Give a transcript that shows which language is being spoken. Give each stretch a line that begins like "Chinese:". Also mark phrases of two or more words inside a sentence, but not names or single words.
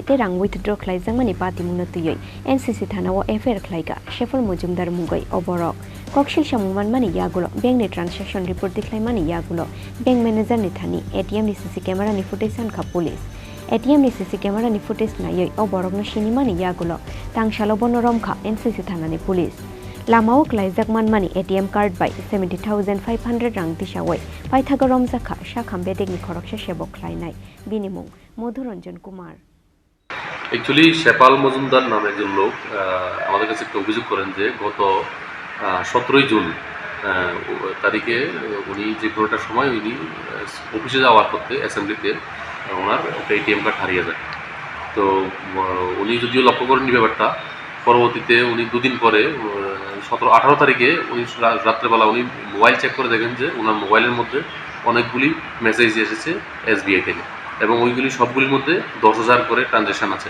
Kok Borok: te rang withdraw khlaijangmani patimungna tuyoi NCC thanao FR khlaiga Shefur Mujumdar mungoi oborok Kokshil Shamuman mani yagulo bank ni
English: transaction report
Kok Borok: dikhlaimani yagulo
English: bank manager
Kok Borok: ni thani ATM ni
English: CC camera
Kok Borok: ni footage ankha police ATM ni
English: CC camera
Kok Borok: ni footage nayoi oborok no Chini mani yagulo tangsalo bonoromkha NCC thanani police LamaoKwlaijak Manmani ATM Cardbai 70,500 rang Tisawi Paithago Romjakha Sakham Bedekni Khoroksa Sebok khlainai binimung Modhuranjan Kumar
Bangla: অ্যাকচুয়ালি শেপাল মজুমদার নামে একজন লোক আমাদের কাছে একটা অভিযোগ করেন যে গত 17 জুন তারিখে উনি যে কোনো একটা সময় উনি অফিসে যাওয়ার পথে অ্যাসেম্বলিতে ওনার একটা
English: ATM card
Bangla: হারিয়ে যায়। তো উনি যদিও লক্ষ্য করেননি ব্যাপারটা, পরবর্তীতে উনি দুদিন পরে 17-18 তারিখে উনি রাত্রেবেলা উনি
English: mobile check
Bangla: করে দেখেন যে ওনার মোবাইলের মধ্যে অনেকগুলি মেসেজ এসেছে এসবিআই থেকে এবং ওইগুলি সবগুলির মধ্যে 10,000 করে ট্রানজ্যাকশান আছে।